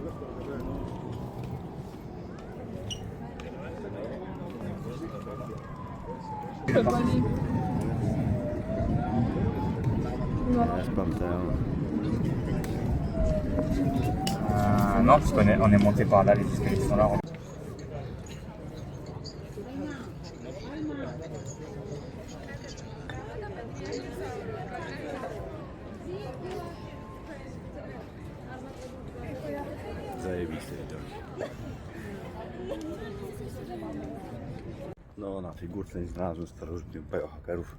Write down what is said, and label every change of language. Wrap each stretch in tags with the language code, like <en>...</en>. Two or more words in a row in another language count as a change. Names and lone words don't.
<pl>Jest Panteon. No,</pl> <fr>parce qu'on est monté par là, les escaliers sont là.</fr> <pl>Zajebiste widoki. No na tej górce nie znalazłem starożytnych biohackerów.</pl>